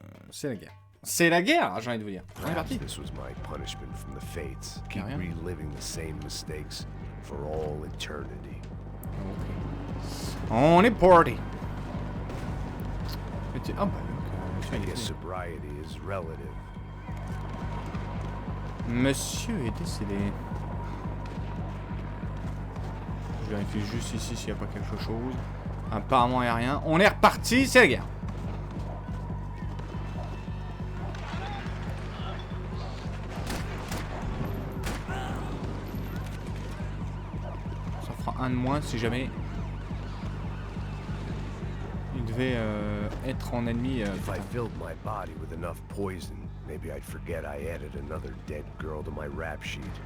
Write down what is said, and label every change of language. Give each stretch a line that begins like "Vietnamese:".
French: C'est la guerre. C'est la guerre, j'ai envie de vous dire. On est parti.
English: This was my punishment from the fates. Keep reliving the same mistakes for all eternity.
French: On est party. Ah bah
English: I guess sobriety is relative.
French: Monsieur est décédé. Je vérifie juste ici s'il n'y a pas quelque chose. Apparemment il n'y a rien. On est reparti, c'est la guerre. Ça fera un de moins si jamais il devait être en ennemi.
English: If I filled my body with enough poison, maybe I'd forget I added another dead girl to my rap sheet.